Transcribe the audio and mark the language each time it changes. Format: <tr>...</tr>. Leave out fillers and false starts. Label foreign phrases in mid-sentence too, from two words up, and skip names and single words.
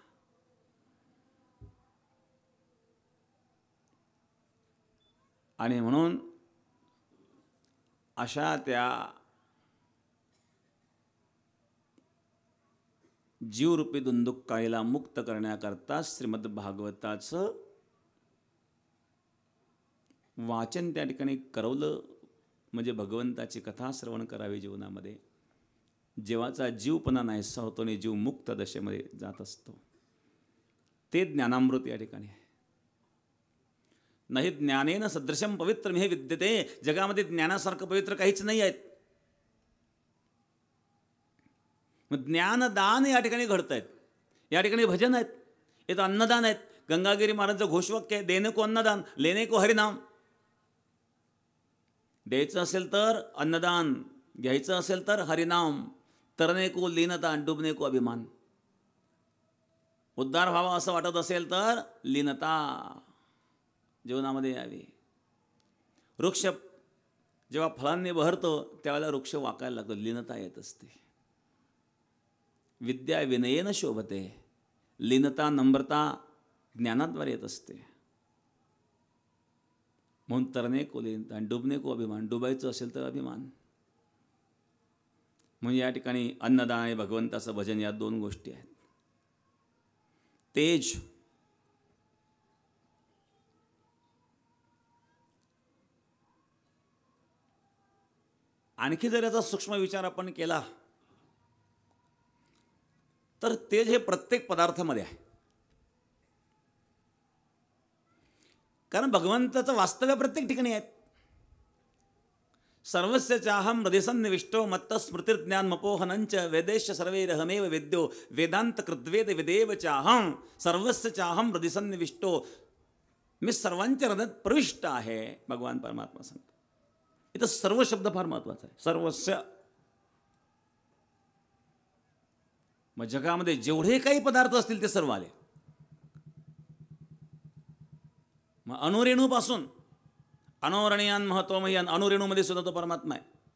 <mr>आणि म्हणून अशा त्या जीवरूपी धुंदुकाळीला मुक्त करण्याकरता श्रीमद भागवताचं वाचन त्या ठिकाणी करवलं, म्हणजे भगवंताची कथा श्रवण करावी जीवनामध्ये. जीवाचा जीवपणा नाहीसा होतो आणि जीव मुक्त दशेमध्ये जात असतो. ते ज्ञानामृत या ठिकाणी आहे.</mr> <sa>नाही ज्ञानेन सदृशम पवित्रम हे विद्यते.</sa> <mr>जगामध्ये ज्ञानासारखं पवित्र काहीच नाही आहेत. मग ज्ञानदान या ठिकाणी घडत आहेत. या ठिकाणी भजन आहेत, इथं अन्नदान आहेत. गंगागिरी महाराजांचं घोषवाक्य आहे,</mr> <hi>देणे को अन्नदान लेणे को हरिनाम.</hi> <mr>द्यायचं असेल तर अन्नदान, घ्यायचं असेल तर हरिनाम.</mr> <hi>तरणे को लीनता, डुबणे को अभिमान.</hi> <mr>उद्धार व्हावा असं वाटत असेल तर लीनता जीवनामध्ये यावी. वृक्ष जेव्हा फळांनी बहरतो त्यावेळेला वृक्ष वाकायला लागतो, लीनता येत असते.</mr> <sa>विद्या विनयेन शोभते.</sa> <mr>लीनता नम्रता ज्ञानाद्वारे येत असते. म्हणून</mr> <hi>तरणे को लीनता, डुबणे को अभिमान.</hi> <mr>डुबायचं असेल तर अभिमान. म्हणजे या ठिकाणी अन्नदान आणि भगवंताचं भजन या 2 गोष्टी आहेत. तेज आणखी जर याचा सूक्ष्म विचार आपण केला तर तेज हे प्रत्येक पदार्थामध्ये आहे. कारण भगवंताचं वास्तव्य प्रत्येक ठिकाणी आहेत.</mr> <sa>सर्वस्य चाहम हृदयसन्निविष्टो मत्त स्मृतिर्ज्ञान मपोहनंच वेदेश सर्वैरहमेव वेद्यो वेदांत कृद्वेद वेदेव चाहम सर्वस्य चाहम हृदयसन्निविष्टो.</sa> <mr>मी सर्वांच्या हृदयात प्रविष्ट आहे, भगवान परमात्मा सांगतो. इथं सर्व शब्द फार महत्वाचा आहे.</mr> <sa>सर्वस्य.</sa> <mr>मग जगामध्ये जेवढे काही पदार्थ असतील ते सर्व आले. मग अणुरेणूपासून</mr> <sa>अनोरणीयान महत्वमयी,</sa> <mr>अणुरेणूमध्ये सुद्धा तो परमात्मा आहे.</mr>